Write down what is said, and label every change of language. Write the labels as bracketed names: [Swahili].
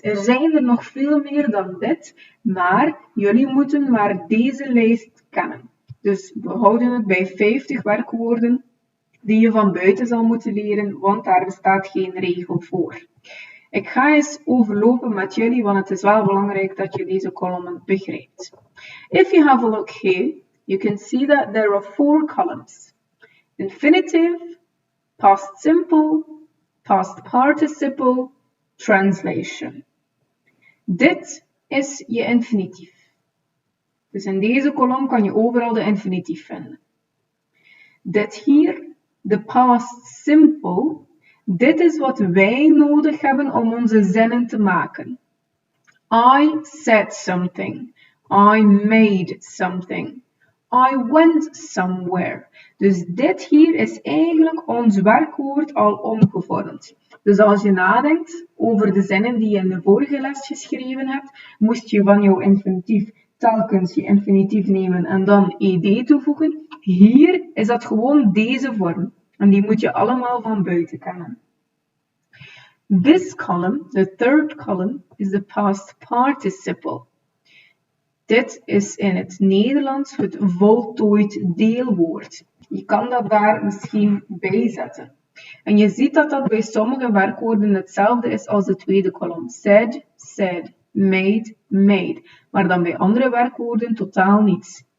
[Dutch] Er zijn er nog veel meer dan dit, maar jullie moeten maar deze lijst kennen. Dus we houden het bij 50 werkwoorden die je van buiten zal moeten leren, want daar bestaat geen regel voor. Ik ga eens overlopen met jullie, want het is wel belangrijk dat je deze kolommen begrijpt. [English] If you have a look here, you can see that there are 4 columns. Infinitive, past simple, past participle, translation. [Dutch] Dit is je infinitief. Dus in deze kolom kan je overal de infinitief vinden. Dit hier, de past simple, dit is wat wij nodig hebben om onze zinnen te maken. [English] I said something. I made something. I went somewhere. [Dutch] Dus dit hier is eigenlijk ons werkwoord al omgevormd. Dus als je nadenkt over de zinnen die je in de vorige les geschreven hebt, moest je van jouw infinitief telkens je infinitief nemen en dan ed toevoegen. Hier is dat gewoon deze vorm. En die moet je allemaal van buiten kennen. [English] This column, the third column, is the past participle. [Dutch] Dit is in het Nederlands het voltooid deelwoord. Je kan dat daar misschien bij zetten. En je ziet dat dat bij sommige werkwoorden hetzelfde is als de tweede kolom. Said, said, made, made. Maar dan bij andere werkwoorden totaal niets.